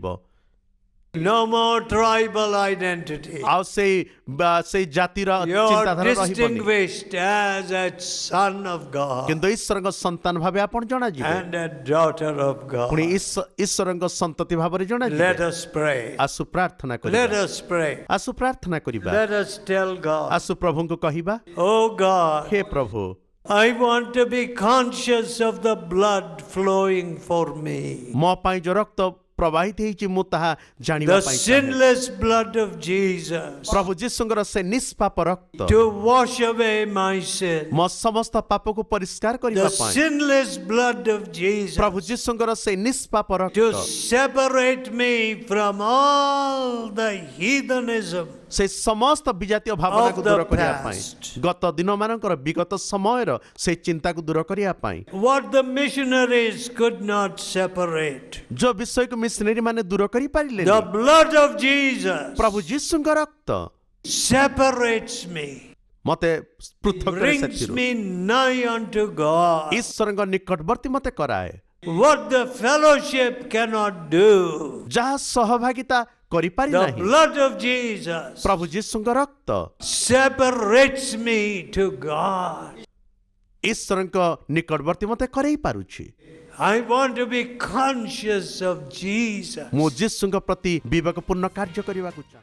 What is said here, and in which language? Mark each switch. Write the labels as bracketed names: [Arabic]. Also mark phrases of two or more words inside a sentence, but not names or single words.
[English] No more tribal identity. [Odia] ଆଉ ସେଇ ଜାତିର [English] You are [Odia] ଚିନ୍ତାଧାରା ରହିବନି। [English] distinguished as a son of God [Odia] କିନ୍ତୁ ଈଶ୍ୱରଙ୍କ ସନ୍ତାନ ଭାବେ ଆପଣ ଜଣାଯିବେ, [English] and a daughter of [Odia] ପୁଣି [English] God. [Odia] ଈଶ୍ୱରଙ୍କ ସନ୍ତତି ଭାବରେ [English] Let [Odia] ଜଣାଯିବେ। [English] us pray. [Odia] ଆସୁ ପ୍ରାର୍ଥନା [English] Let [Odia] କରିବା, [English] us pray. [Odia] ଆସୁ ପ୍ରାର୍ଥନା କରିବା, [English] Let us tell God, [Odia] ଆସୁ ପ୍ରଭୁଙ୍କୁ କହିବା, [English] oh God, [Odia] ହେ ପ୍ରଭୁ, [English] I want to be conscious of the blood flowing for me. [Odia] ମୋ ପାଇଁ ଯୋଉ ରକ୍ତ ପ୍ରବାହିତ ହେଇଛି ମୁଁ ତାହା ଜାଣିବା [English] The [Odia] ପାଇଁ ଚାହେଁ। [English] sinless blood of Jesus [Odia] ପ୍ରଭୁ ଯୀଶୁଙ୍କର ସେ ନିଷ୍ପାପ ରକ୍ତ [English] to wash away my sin. [Odia] ମୋ ସମସ୍ତ ପାପକୁ ପରିଷ୍କାର କରିବା [English] The [Odia] ପାଇଁ [English] sinless blood of Jesus [Odia] ପ୍ରଭୁ ଯୀଶୁଙ୍କର ସେ ନିଷ୍ପାପ [English] to [Odia] ରକ୍ତ [English] separate me from all the heathenism [Odia] ସେ ସମସ୍ତ ବିଜାତୀୟ ଭାବନାକୁ [English] of the [Odia] ଦୂର କରିବା ପାଇଁ [English] past. [Odia] ଗତ ଦିନମାନଙ୍କର ବିଗତ ସମୟର ସେ ଚିନ୍ତାକୁ ଦୂର କରିବା ପାଇଁ [English] What the missionaries could not separate. [Odia] ଯୋଉ ବିଷୟକୁ ମିଶନରୀ ମାନେ ଦୂର କରିପାରିଲେ [English] The blood of Jesus [Odia] ପ୍ରଭୁ ଯୀଶୁଙ୍କ ରକ୍ତ [English] separates me, [Odia] ମତେ ପୃଥକ କରେ [English] brings [Odia] ସେଥିରୁ [English] me nigh unto God. [Odia] ଈଶ୍ୱରଙ୍କ ନିକଟବର୍ତ୍ତୀ ମତେ କରାଏ [English] What the fellowship cannot do, [Odia] ଯାହା ସହଭାଗିତା କରିପାରି [English] the [Odia] ନାହିଁ [English] blood of Jesus [Odia] ପ୍ରଭୁ ଯୀଶୁଙ୍କ ରକ୍ତ [English] separates me to God. [Odia] ଈଶ୍ୱରଙ୍କ ନିକଟବର୍ତ୍ତୀ ମତେ କରେଇ ପାରୁଛି [English] I want to be conscious of Jesus. [Odia] ମୁଁ ଯୀଶୁଙ୍କ ପ୍ରତି ବିବେକପୂର୍ଣ୍ଣ କାର୍ଯ୍ୟ କରିବାକୁ ଚାହେଁ।